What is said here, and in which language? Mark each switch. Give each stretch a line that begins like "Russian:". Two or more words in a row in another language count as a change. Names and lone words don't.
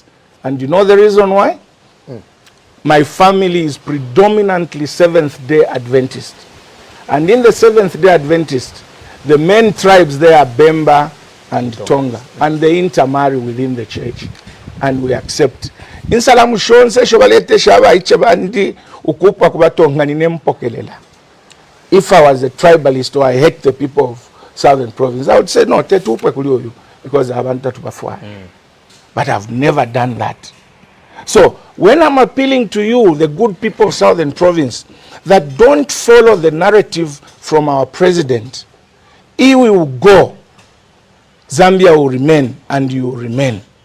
English: And you know the reason why? My family is predominantly Seventh-day Adventist. And in the Seventh-day Adventist, the main tribes there are Bemba and Tonga. And they intermarry within the church. And we accept.
Bemba: Insalamu shonse shobalete shaba ichebandi ukupa kubatonga ninempokelela.
English: If I was a tribalist or I hate the people of Southern Province, I would say no,
Bemba: tetupe kulioyu
English: because I haven't to perform. But I've never done that. So when I'm appealing to you, the good people of Southern Province, that don't follow the narrative from our president, he will go, Zambia will remain, and you will remain.